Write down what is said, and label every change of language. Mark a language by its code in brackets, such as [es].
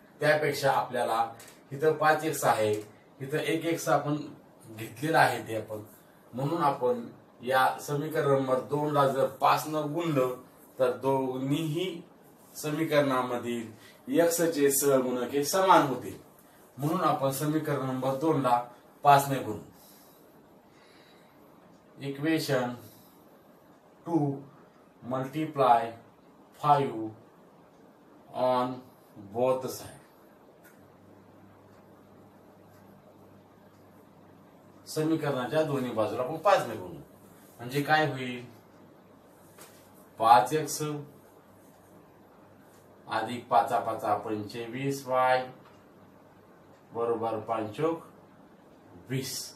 [mr] त्यापेक्षा आपल्याला इथं 5x आहे, इथं 1x आपण घेतलेला आहे ते आपण, म्हणून आपण या समीकरण नंबर 2 ला जर 5 न गुणलं तर दोन्ही समीकरणामधील x चे सहगुणक हे समान होतील. म्हणून आपण समीकरण नंबर 2 ला 5 ने गुणू. [en] Equation 2 multiply 5 on both side. [mr] समीकरणाच्या दोन्ही बाजूला आपण 5 ने गुणू. म्हणजे काय होईल? 5x अधिक 5 5 25y बरोबर 5 20.